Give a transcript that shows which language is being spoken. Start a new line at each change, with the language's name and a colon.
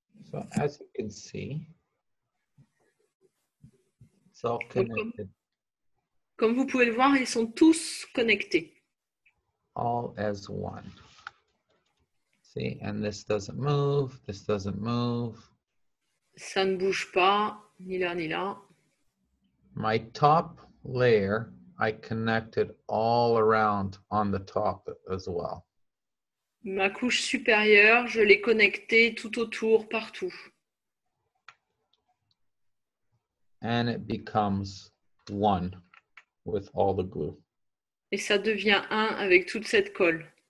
English: So as you can see, it's all connected.
French: Comme vous pouvez le voir, ils sont tous connectés.
English: All as one. See, and this doesn't move, this doesn't move.
French: Ça ne bouge pas, ni là, ni là.
English: My top layer, I connected all around on the top as well.
French: Ma couche supérieure, je l'ai connectée tout autour, partout.
English: And it becomes one with all the glue.
French: Et ça devient un avec toute cette colle.